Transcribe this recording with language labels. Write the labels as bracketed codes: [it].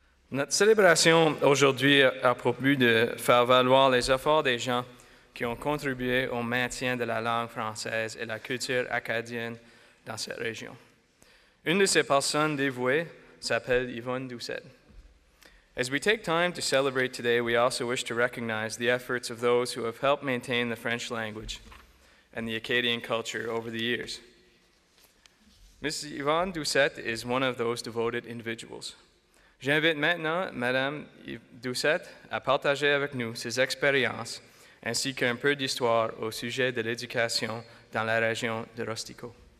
[fr] Notre célébration aujourd'hui a pour but de faire valoir les efforts des gens qui ont contribué au maintien de la langue française et la culture acadienne dans cette région. Une de ces personnes dévouées s'appelle Yvonne Doucette. [en] As we take time to celebrate today, we also wish to recognize the efforts of those who have helped maintain the French language and the Acadian culture over the years. Ms. Yvonne Doucette is one of those devoted individuals. [fr] J'invite maintenant Mme Doucette à partager avec nous ses expériences ainsi qu'un peu d'histoire au sujet de l'éducation dans la région de Rustico.